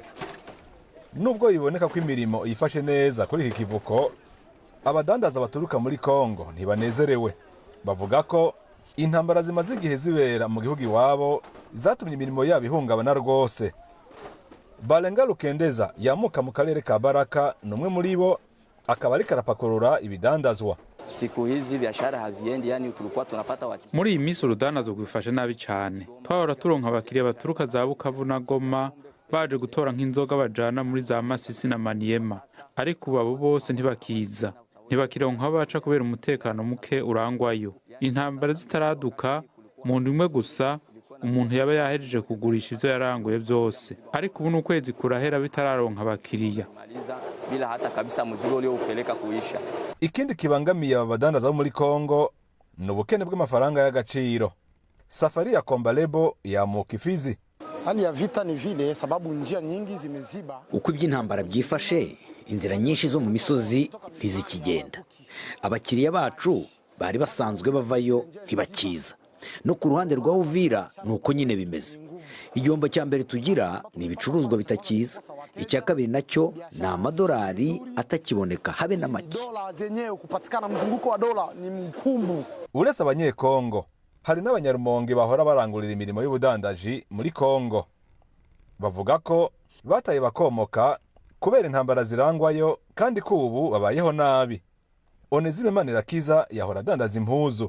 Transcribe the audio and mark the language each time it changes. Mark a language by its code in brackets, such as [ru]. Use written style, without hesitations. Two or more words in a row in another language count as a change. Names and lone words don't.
[rn] Nubwo iboneka ko imirimo yifashe neza kuri iki kivuko, abadandaza baturuka muri Kongo ntibanezerewe. Bavuga ko intambara zimaze igihe zibera mu gihugu iwabo zatumye imirimo yabo ihungabana rwose. Balenga Lukendeza yamuka mu karere ka Baraka, numwe muri bo akaba ari karapakurura ibidandazwa. [sw] siku hizi biashara haviendi, yani tulikuwa tunapata watu. [rn] Muri iyi minsi urudanazo gwifashe nabi cyane. Twahora turonka abakiriya baturuka za Bukavu na Goma baje gutora nk'inzoga bajana muri za Masisi na Maniema, ariko ubu abo bose ntibakiza. Ntibakironka baca kubera umutekano muke urangwayo. Intambara zitaraduka mu ndimwe gusa umuntu yaba yahejeje kugurisha ivyo yaranguye byose, ariko ubu n'ukwezi kurahera bitararonka abakiriya [sw] bila hata kabisa muzigo ule upeleka kuisha. [rn] Ikindi kibangamiye aba badandaza bo muri Kongo ni ubukene bw'amafaranga y'agaciro. Safari ya Kombalebo yamuka Ifizi. [sw] Hali ya vita ni vile sababu njia nyingi zimeziba. [rn] Uko iby'intambara byifashe, inzira nyinshi zo mu misozi ntizikigenda. Abakiriya bacu bari basanzwe bavayo ntibakiza. No ku ruhande rwa Uvira nuko nyine bimeze. Igihombo cya mbere tugira ni ibicuruzwa bitakiza. Icya kabiri nacyo ni amadolari atakiboneka habe na make. [sw] Dola zenyewe kupatikana mzunguko wa dola ni mkumbu. [rn] Uretse abanyekongo, hari n'abanyarumonge bahora barangurira imirimo y'ubudandaji muri Kongo. Bavuga ko bataye bakomoka kubera intambara zirangwayo kandi ko ubu babayeho nabi. Onezime Manirakiza yahora adandaza impuzu.